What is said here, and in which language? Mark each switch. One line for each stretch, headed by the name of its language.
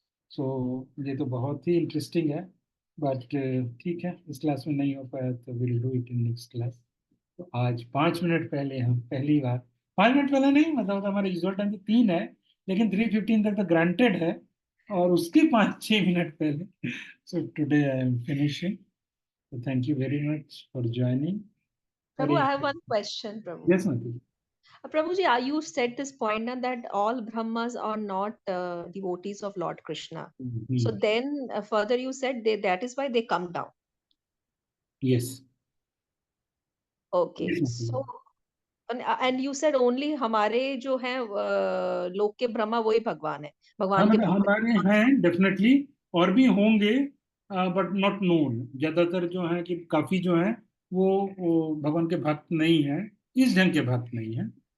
Hindi: सो ये तो बहुत ही इंटरेस्टिंग है, बट ठीक है, इस क्लास में नहीं हो पाया तो
English: Will do it in next class.
Hindi: तो आज 5 मिनट पहले हम पहली बार, 5 मिनट पहले नहीं, मतलब तो हमारा यूजुअल टाइम तो 3 है, लेकिन 3:15 तक तो ग्रांटेड है, और उसके 5-6 मिनट पहले।
English: So today I am finishing, तो thank you very much for joining. Prabhu, I have one question, Prabhu. Yes मती। Prabhuji, you said this point now that all Brahmas are not devotees of Lord Krishna. So then further you said that is why they come down. Yes Okay. So and you said only
Hindi: हमारे जो हैं लोक के ब्रह्मा वही भगवान है, हाँ भगवान के मतलब हमारे हैं डेफिनेटली, और भी होंगे,
English: but not known,
Hindi: ज्यादातर जो है कि काफी जो है वो भगवान के भक्त नहीं है, इस ढंग के भक्त नहीं है।